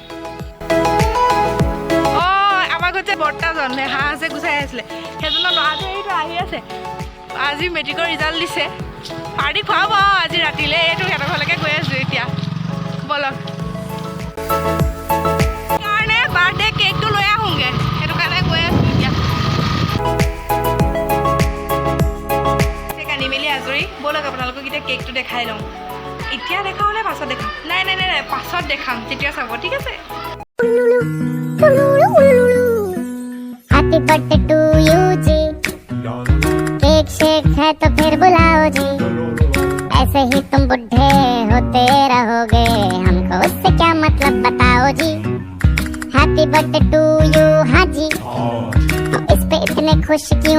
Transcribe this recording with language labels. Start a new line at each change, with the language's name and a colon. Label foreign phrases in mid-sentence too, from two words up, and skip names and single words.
Assamese: অঁ আমাৰ ঘৰত যে বৰ্তাজন হাঁহ যে গুচাই আছিলে সেইজনৰ ল'ৰাটো এইটো আহি আছে আজি মেট্ৰিকৰ ৰিজাল্ট দিছে পাৰ্টি খুৱাব আৰু আজি ৰাতিলৈ এইটো সিহঁতৰ ঘৰলৈকে গৈ আছোঁ এতিয়া ব'লক কাৰণে বাৰ্থডে কেকটো লৈ আহোঁগৈ সেইটো কাৰণে গৈ আছোঁ এতিয়া কানি মেলি আজৰি ব'লক আপোনালোকক এতিয়া কেকটো দেখাই লওঁ এতিয়া দেখাওঁ নে পাছত দেখাম নাই পাছত দেখাম তেতিয়া চাব ঠিক আছে
English: happy birthday to you
Hindi: जी केक शेक है तो फिर बुलाओ जी ऐसे ही तुम बुढ़े होते रहोगे हमको उससे क्या मतलब बताओ जी
English: happy birthday to you
Hindi: हाँ जी इस पे इतने खुश क्यों